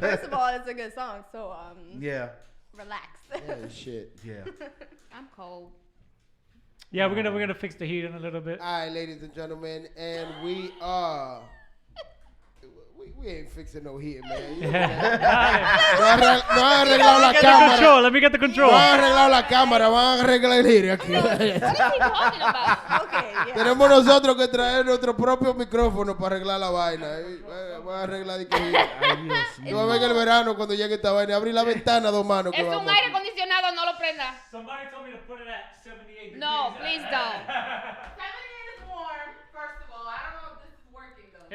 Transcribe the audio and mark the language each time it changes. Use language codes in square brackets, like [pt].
[en] First of all, it's a good song, so Yeah. relax. Yeah, shit. Yeah. I'm cold. Yeah, we're gonna fix the heat in a little bit. All right, ladies and gentlemen, and we are. We ain't fixing no heat, man. You know that. [es] No han arreglado la cámara. [en] Let me get the control. [es] No han arreglado la cámara, van a arreglar el heat aquí. [en] What is he talking about? Okay, yeah. [es] Tenemos nosotros que traer nuestro propio micrófono para arreglar la vaina. Van a arreglar de que Ay, Dios tú vas a ver que el verano cuando llegue esta vaina, abrir la ventana dos manos. Es un aire acondicionado, no lo prenda. [en] Somebody told me to put it at 78 No, please don't. 78 is warm, first of all. I don't know if this is working though.